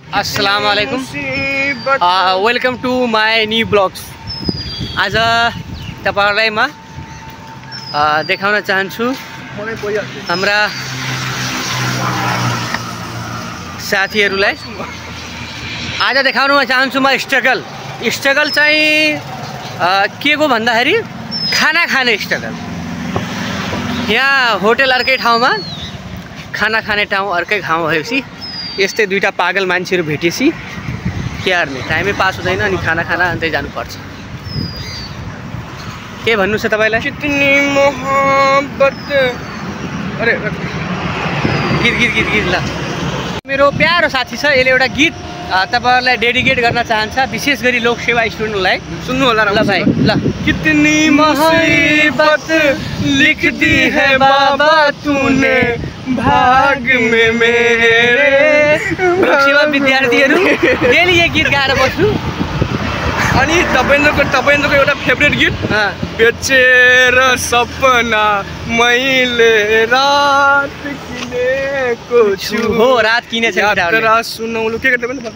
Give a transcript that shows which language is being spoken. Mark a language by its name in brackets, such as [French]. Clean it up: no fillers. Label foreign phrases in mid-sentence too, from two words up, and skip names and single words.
[Arabic] السلام عليكم, [English] welcome to my new blogs. [Nepali] आज तपाईहरुलाई म देखाउन चाहन्छु हाम्रा साथीहरुलाई। आज देखाउन चाहन्छु म स्ट्रगल चाहिँ के को भन्दाखेरि खाना खाने स्ट्रगल। यहाँ होटल अर्कै ठाउँमा, खाना खाने ठाउँ अर्कै ठाउँ भएपछि यस्तै दुईटा पागल मान्छेहरू भेटेपछि के गर्ने, टाइमै पास हुँदैन अनि खाना खाना अन्तै जानुपर्छ। के भन्नु छ तपाईलाई? [Hindi] कितनी मोहब्बत। अरे [Nepali] गीत ल। मेरो प्यारो साथी छ, यसले एउटा गीत तपाईहरुलाई डेडिकेट गर्न चाहन्छ, विशेष गरी लोक सेवा स्टुडेन्टलाई। सुन्नु होला ल भाइ ल। [Hindi] कितनी मुसीबत लिख दी है बाबा तूने भाग में मेरे। [Nepali] लोक सेवा विद्यार्थीहरू डेली यो गीत गाएर बस्नु। अनि तपाईनको एउटा फेभरेट गीत बेचेर सपना मैले रात किनेको छु। हो, रात किनेछ तेरा सुनौलो के गर्दै पनि